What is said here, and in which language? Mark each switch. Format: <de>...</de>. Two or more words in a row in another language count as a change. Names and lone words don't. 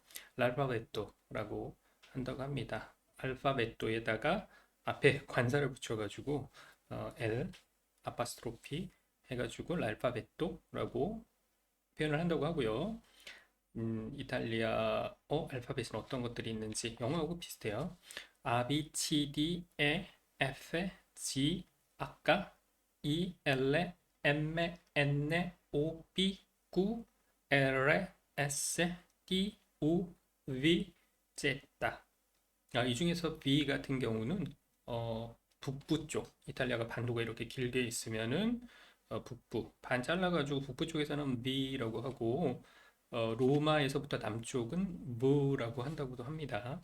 <ko>l'alfabe토라고 한다고 합니다. 알파벳도에다가 앞에 관사를 붙여가지고 L 아파스트로피 해가지고 l'alfabe토라고 표현을 한다고 하고요. 이탈리아어 알파벳은 어떤 것들이 있는지 영어하고 비슷해요.</ko> <it>A, B, C, D, E, F, G, H, I, L, M, N, O, P, Q, R, S, T, U, V, Z.</it> <ko>이 중에서 V 같은 경우는 북부 쪽, 이탈리아가 반도가 이렇게 길게 있으면은 북부, 반 잘라가지고 북부 쪽에서는 V라고 하고 로마에서부터 남쪽은 무라고 한다고도 합니다.</ko>